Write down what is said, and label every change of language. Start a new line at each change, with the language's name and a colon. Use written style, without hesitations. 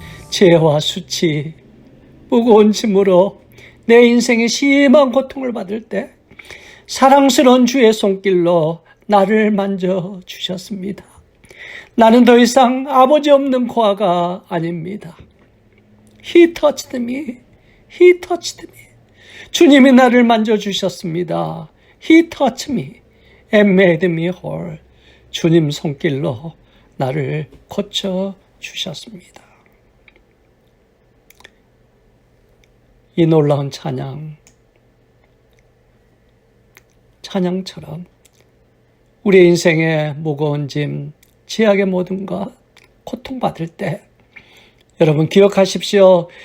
Korean: 죄와 수치, 무거운 짐으로 내 인생에 심한 고통을 받을 때 사랑스러운 주의 손길로 나를 만져주셨습니다. 나는 더 이상 아버지 없는 고아가 아닙니다.
English: He touched me. He touched me.
Korean: 주님이 나를 만져주셨습니다.
English: He touched me and made me whole.
Korean: 주님 손길로 나를 고쳐주셨습니다. 이 놀라운 찬양처럼 우리의 인생의 무거운 짐, 죄악의 모든 것, 고통받을 때 여러분 기억하십시오.